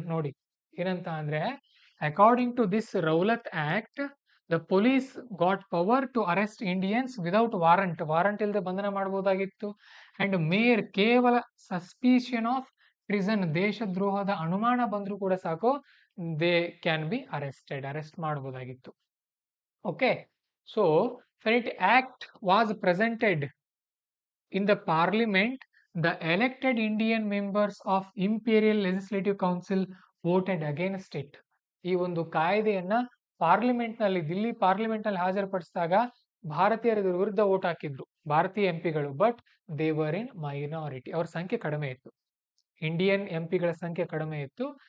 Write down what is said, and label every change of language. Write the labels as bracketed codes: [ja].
[kn] ನೋಡಿ ಏನಂತ ಅಂದ್ರೆ, [en] According to this Rowlatt act, the police got power to arrest Indians without warrant. [kn] Warrant ಇಲ್ಲದೆ ಬಂಧನ ಮಾಡಬಹುದಾಗಿತ್ತು. ಅಂಡ್ ಮೇರ್ ಕೇವಲ [en] suspicion of treason, [kn] ದೇಶದ್ರೋಹದ ಅನುಮಾನ ಬಂದ್ರೂ ಕೂಡ ಸಾಕು, [en] they can be arrested, [kn] arrest ಮಾಡಬಹುದಾಗಿತ್ತು. [en] Okay, so when it act was presented in the parliament, the elected Indian members of Imperial Legislative Council voted against it. [kn] ಈ ಒಂದು ಕಾಯ್ದೆಯನ್ನ ಪಾರ್ಲಿಮೆಂಟ್ ನಲ್ಲಿ, ದಿಲ್ಲಿ ಪಾರ್ಲಿಮೆಂಟ್ ನಲ್ಲಿ ಹಾಜರುಪಡಿಸಿದಾಗ ಭಾರತೀಯರ ವಿರುದ್ಧ ವೋಟ್ ಹಾಕಿದ್ರು ಭಾರತೀಯ ಎಂಪಿಗಳು. [en] but they were in minority, [kn] ಅವ್ರ ಸಂಖ್ಯೆ ಕಡಿಮೆ ಇತ್ತು, ಇಂಡಿಯನ್ ಎಂಪಿಗಳ ಸಂಖ್ಯೆ ಕಡಿಮೆ ಇತ್ತು.